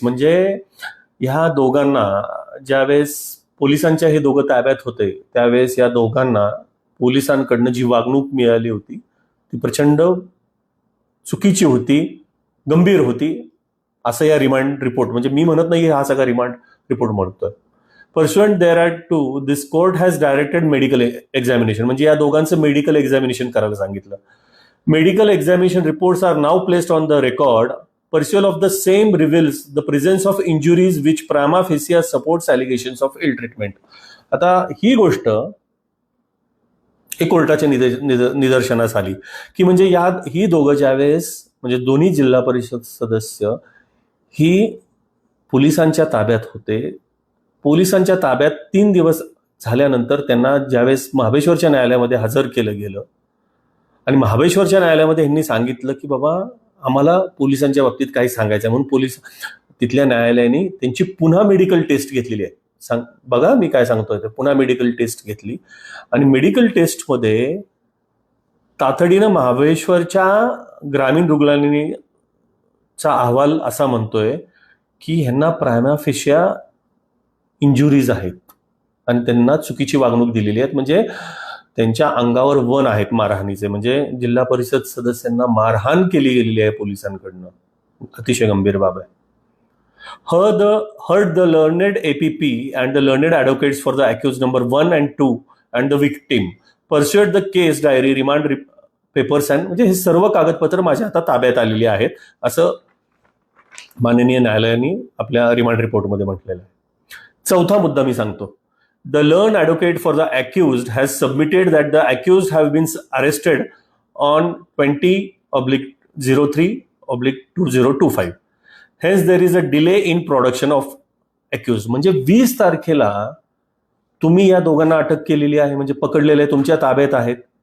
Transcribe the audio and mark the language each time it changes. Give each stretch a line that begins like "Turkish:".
Marathi: म्हणजे ह्या दोघांना ज्यावेळेस पोलिसांच्या हे दोघं ताब्यात होते त्यावेळेस या दोघांना पोलिसांकडनं जी वागणूक मिळाली होती ती प्रचंड चुकीची होती, गंभीर होती, असं या रिमांड रिपोर्ट, म्हणजे मी म्हणत नाही हा सगळा रिमांड रिपोर्ट म्हणतोय.
English: pursuant thereto this court has directed medical examination,
Marathi: म्हणजे या दोघांचं मेडिकल एक्झामिनेशन करायला सांगितलं.
English: Medical examination reports are now placed on the record. Pursuit of the same reveals the presence of injuries which prima facie supports allegations of ill treatment.
Marathi: आता ही गोष्ट एक कोर्टाच्या निदर्शनास आली की म्हणजे ही दोघं ज्यावेळेस म्हणजे दोन्ही जिल्हा परिषद सदस्य ही पोलिसांच्या ताब्यात होते, पोलिसांच्या ताब्यात 3 दिवस झाल्यानंतर त्यांना ज्यावेळेस महाबळेश्वरच्या न्यायालयामध्ये हजर केलं गेलं आणि महाबळेश्वरच्या न्यायालयामध्ये यांनी सांगितलं की बाबा आम्हाला पोलिसांच्या बाबतीत काही सांगायचं, म्हणून तिथल्या न्यायालयाने त्यांची पुन्हा मेडिकल टेस्ट घेतलेली आहे. बघा मी काय सांगतोय ते, पुन्हा मेडिकल टेस्ट घेतली आणि मेडिकल टेस्टमध्ये तातडीनं महाबळेश्वरच्या ग्रामीण रुग्णालयाचा अहवाल असा म्हणतोय की ह्यांना प्रायमा फेशिया इंजुरीज आहेत आणि त्यांना चुकीची वागणूक दिलेली आहे, म्हणजे त्यांच्या अंगावर वन आहेत मारहाणीचे, म्हणजे जिल्हा परिषद सदस्यांना मारहाण केली गेलेली आहे पोलिसांकडनं. अतिशय गंभीर बाब आहे.
English: Heard the learned APP and the learned advocates for the accused number 1 and 2 and the victim pursued the case diary, remand papers and
Marathi: म्हणजे हे सर्व कागदपत्र माझ्या हातात ताब्यात आलेली आहेत असं माननीय न्यायालयाने आपल्या रिमांड रिपोर्टमध्ये म्हटलेलं आहे. चौथा मुद्दा मी सांगतो.
English: The learned advocate for the accused has submitted that the accused have been arrested on 20/03/2025. Hence there is a delay in production of accused.
Marathi: म्हणजे 20 तारखेला तुम्ही या दोघांना अटक केलेली आहे, म्हणजे पकडलेले तुमच्या ताब्यात आहेत.